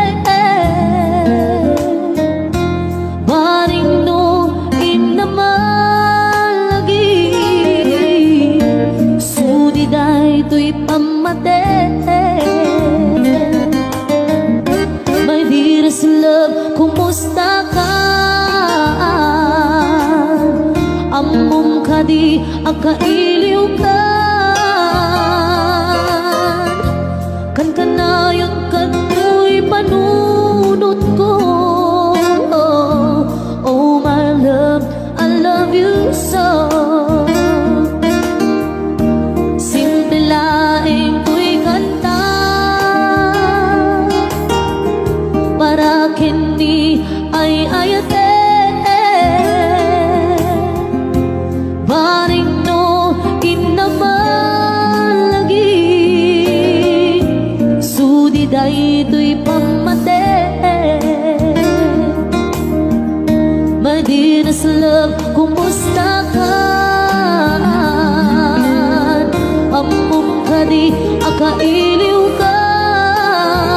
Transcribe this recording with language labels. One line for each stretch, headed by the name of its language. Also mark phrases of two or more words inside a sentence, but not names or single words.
Iloko: Baring no inamalagi, sudi day to'y pamate.
English: My dearest love,
Iloko: kumusta ka? Amom ka di akailiw ka. Kan kanayon kato'y panunot ko.
English: Oh my love, I love you so.
Iloko: Simple laing ko'y kanta para kini ay ayate. Baring no inamalagi, sudi day to'y pamate.
English: My dearest love,
Iloko: kumusta ka? Amom ka di akailiw ka.